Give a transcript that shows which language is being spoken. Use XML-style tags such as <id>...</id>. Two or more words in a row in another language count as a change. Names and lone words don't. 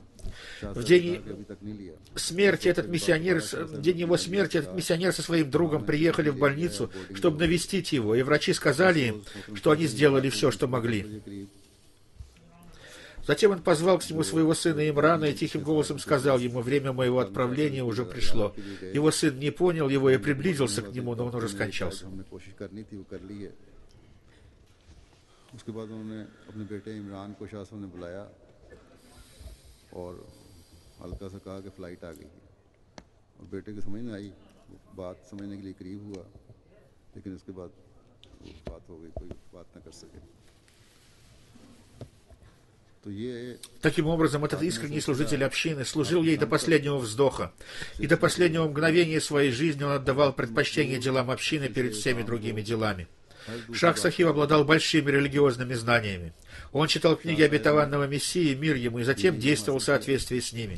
<ru>В день смерти в день его смерти этот миссионер со своим другом приехали в больницу, чтобы навестить его, и врачи сказали им, что они сделали все, что могли. Затем он позвал к нему своего сына Имрана и тихим голосом сказал ему: «Время моего отправления уже пришло». Его сын не понял его и приблизился к нему, но он уже скончался.</ru> <ur>اس کے بعد انہوں نے اپنے بیٹے عمران کو شاہ صاحب نے بلایا اور ہلکا سا کہا کہ فلائٹ آ گئی ہے، اور بیٹے کی سمجھ میں آئی، بات سمجھنے کے لیے قریب ہوا، لیکن اس کے بعد وہ بات ہو گئی، کوئی بات نہ کر سکے. تو یہ</ur> <ru>Таким образом, этот искренний служитель общины служил ей до последнего вздоха, и до последнего мгновения своей жизни он отдавал предпочтение делам общины перед всеми другими делами. Шах Сахиб обладал большими религиозными знаниями. Он читал книги обетованного Мессии, мир ему, и затем действовал в соответствии с ними.</ru>